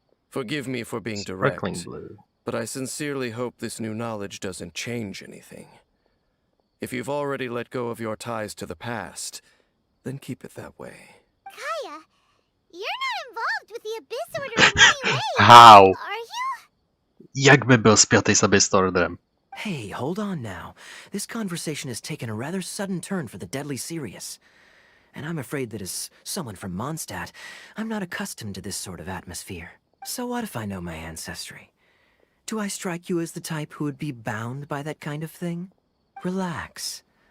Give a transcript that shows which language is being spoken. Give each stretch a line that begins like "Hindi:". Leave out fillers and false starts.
English: Forgive me for being direct, Sparkling blue. but I sincerely hope this new knowledge doesn't change anything. If you've already let go of your ties to the past, then keep it that way. Kaya, you're not involved with the Abyss Order in any way. How? Are you?
Czech: Jak by byl spjatý s Abyss Orderem?
English: Hey, hold on now. This conversation has taken a rather sudden turn for the deadly serious. And I'm afraid that as someone from Mondtstadu, I'm not accustomed to this sort of atmosphere. So what if I know my ancestry? Do I strike you as the type who would be bound by that kind of thing? Relax.